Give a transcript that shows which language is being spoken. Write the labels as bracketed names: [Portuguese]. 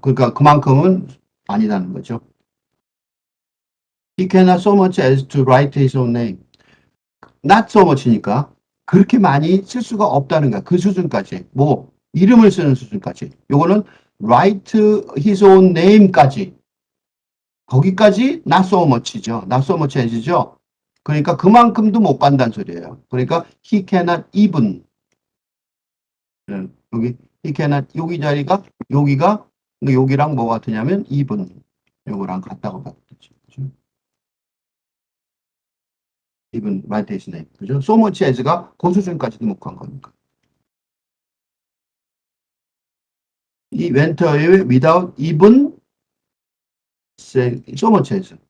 [Korean] 그러니까 그만큼은 아니다는 거죠. [English] He cannot so much as to write his own name. [Korean] not so much니까 그렇게 많이 쓸 수가 없다는 거야. 그 수준까지. 뭐 이름을 쓰는 수준까지. 요거는 [English] write his own name까지. [Korean] 거기까지 not so much죠. [English] not so much as죠. [Korean] 그러니까 그만큼도 못 간다는 소리예요. 그러니까 [English] he cannot even. [Korean] 여기 he cannot 여기 자리가 여기가 여기랑 뭐가 같으냐면 even 요거랑 같다고 봤죠. [English] even write his name. [Korean] 그죠? so much as가 그 수준까지도 못 간 거니까. [English] 이 went away without even saying so much as.